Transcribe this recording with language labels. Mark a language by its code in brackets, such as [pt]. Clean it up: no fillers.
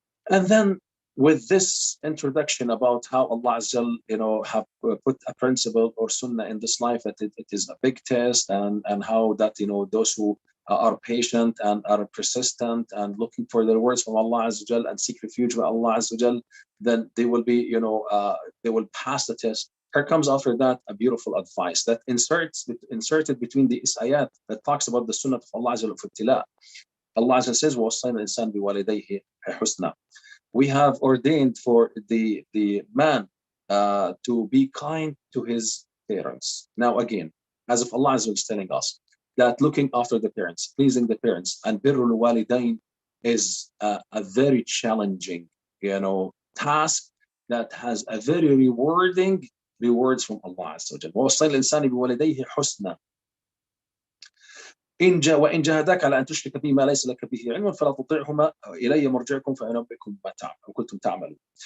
[en] And then with this introduction about how Allah Azza wa Jal, have put a principle or sunnah in this life, that it is a big test, and how that those who are patient and are persistent and looking for the rewards from Allah Azza wa Jal and seek refuge with Allah Azza wa Jal, then they will be they will pass the test. Here comes after that a beautiful advice that inserted between the ayat that talks about the sunnah of Allah Azza wa Jal. Allah Azza says, [ar] وَوَصَّيْنَا الْإِنسَانَ بِوَالِدَيْهِ حُسْنًا. [en] We have ordained for the man to be kind to his parents. Now again, as if Allah Azza wa Jal is telling us that looking after the parents, pleasing the parents, and birrul walidain is a very challenging, task that has a very rewarding rewards from Allah Azza wa Jal. [ar] وَوَصَّيْنَا الْإِنسَانَ بِوَالِدَيْهِ حُسْنًا وإن جاهداك على أن تشرك بي ما ليس لك به علم فلا تطيعهما إلي مرجعكم فأنبئكم بما كنتم تعملون.